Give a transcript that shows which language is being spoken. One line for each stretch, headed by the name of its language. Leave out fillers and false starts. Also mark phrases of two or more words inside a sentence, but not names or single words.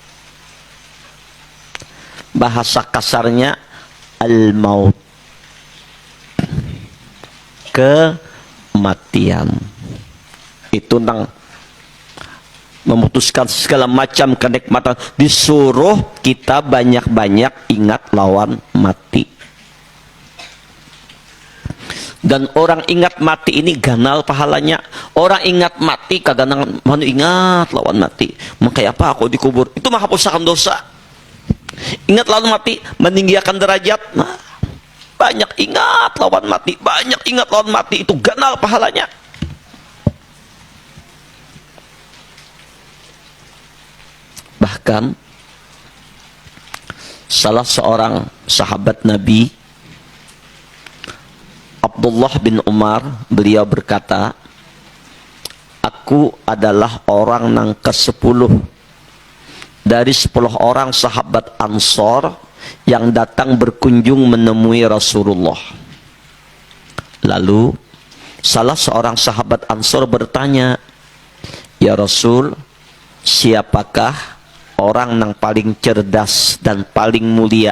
Indonesian: Bahasa kasarnya al-maut, kematian. Itu tentang memutuskan segala macam kenikmatan.
Banjar: Disuruh kita banyak-banyak ingat lawan mati. Dan orang ingat mati ini ganal pahalanya. Orang ingat mati kadang-kadang mana ingat lawan mati.
Indonesian: Makanya apa aku dikubur? Itu menghapuskan dosa.
Banjar: Ingat lawan mati meninggikan derajat. Nah, banyak ingat lawan mati, banyak ingat lawan mati, itu ganal pahalanya.
Indonesian: Bahkan salah seorang sahabat Nabi, Abdullah bin Umar, beliau berkata, aku adalah orang yang ke-10 dari 10 orang sahabat Ansor yang datang berkunjung menemui Rasulullah. Lalu salah seorang sahabat Ansor bertanya,
Arabic: يا رسول,
Indonesian: siapakah orang yang paling cerdas dan paling mulia?